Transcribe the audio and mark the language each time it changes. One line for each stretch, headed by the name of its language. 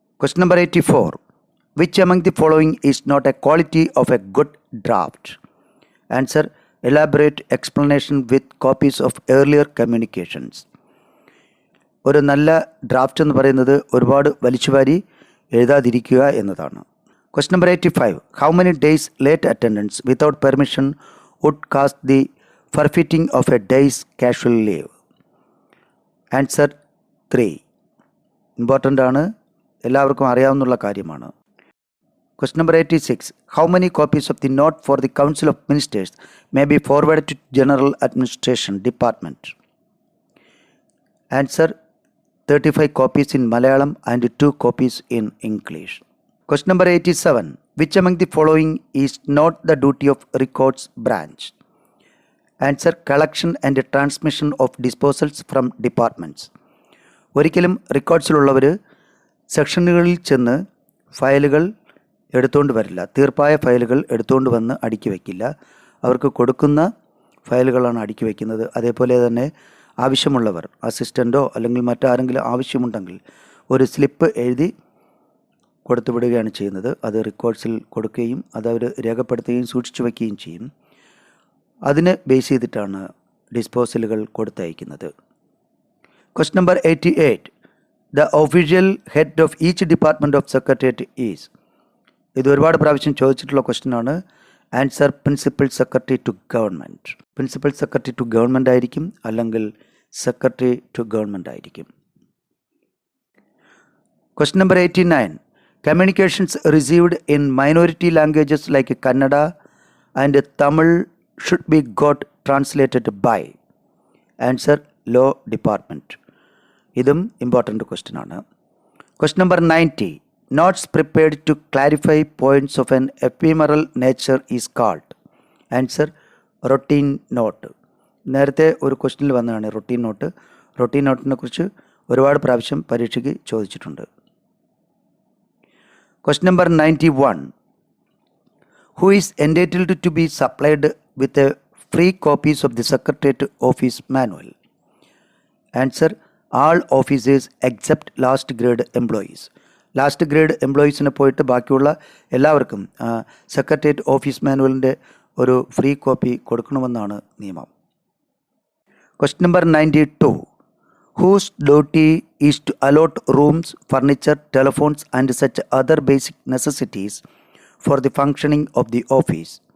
English: Question number 84. Which among the following is not a quality of a good draft? Answer elaborate explanation with copies of earlier communications.
Malayalam: ഒരു നല്ല draft എന്ന് പറയുന്നത് ഒരുപാട് വലിച്ചുവാരി എഴുതാതിരിക്കുക എന്നതാണ്.
English: Question number 85. How many days late attendance without permission would cause the forfeiting of a day's casual leave? Answer 3.
Malayalam: Important ആണ്, എല്ലാവർക്കും അറിയാവുന്ന കാര്യമാണ്.
English: Question number 86. How many copies of the note for the Council of Ministers may be forwarded to General Administration Department? Answer 35 copies in Malayalam and 2 copies in English. Question number 87. Which among the following is not the duty of Records Branch? Answer collection and transmission of disposals from departments.
Malayalam: ഒരിക്കലും റെക്കോർഡ്സിലുള്ളവർ സെക്ഷനുകളിൽ ചെന്ന് ഫയലുകൾ എടുത്തുകൊണ്ട് വരില്ല, തീർപ്പായ ഫയലുകൾ എടുത്തുകൊണ്ട് വന്ന് അടുക്കി വയ്ക്കില്ല. അവർക്ക് കൊടുക്കുന്ന ഫയലുകളാണ് അടുക്കി വയ്ക്കുന്നത്. അതേപോലെ തന്നെ ആവശ്യമുള്ളവർ അസിസ്റ്റൻ്റോ അല്ലെങ്കിൽ മറ്റാരെങ്കിലും ആവശ്യമുണ്ടെങ്കിൽ ഒരു സ്ലിപ്പ് എഴുതി കൊടുത്തു വിടുകയാണ് ചെയ്യുന്നത്. അത് റെക്കോർഡ്സിൽ കൊടുക്കുകയും അതവർ രേഖപ്പെടുത്തുകയും സൂക്ഷിച്ചു വയ്ക്കുകയും ചെയ്യും. അതിനെ ബേസ് ചെയ്തിട്ടാണ് ഡിസ്പോസലുകൾ കൊടുത്തയക്കുന്നത്.
English: Question number 88. The official head of each department of secretariat is.
Malayalam: ഇത് ഒരുപാട് പ്രാവശ്യം ചോദിച്ചിട്ടുള്ള ക്വസ്റ്റ്യൻ ആണ്.
English: Answer principal secretary to government.
Malayalam: Principal secretary to government ആയിരിക്കും, അല്ലെങ്കിൽ സെക്രട്ടറി ടു ഗവൺമെൻറ് ആയിരിക്കും.
English: Question number 89. Communications received in minority languages like Kannada and Tamil should be got translated by. Answer Law Department.
Malayalam: ഇതും important question ആണ്.
English: Question number 90. Notes prepared to clarify points of an ephemeral nature is called. Answer routine note.
Malayalam: നേരത്തെ ഒരു ക്വസ്റ്റ്യനിൽ വന്നതാണ് routine not. Routine നോട്ടിനെ കുറിച്ച് ഒരുപാട് പ്രാവശ്യം പരീക്ഷയ്ക്ക് ചോദിച്ചിട്ടുണ്ട്.
English: Question number 91. Who is entitled to be supplied with a free copies of the Secretariat Office Manual? Answer all officers except last grade employees.
Malayalam: Last grade എംപ്ലോയീസിനെ പോയിട്ട് ബാക്കിയുള്ള എല്ലാവർക്കും സെക്രട്ടേറിയറ്റ് ഓഫീസ് മാനുവലിൻ്റെ ഒരു free copy കൊടുക്കണമെന്നാണ് നിയമം.
English: Question number 92. Whose duty is to allot rooms, furniture, telephones and such other basic necessities for the functioning of the office?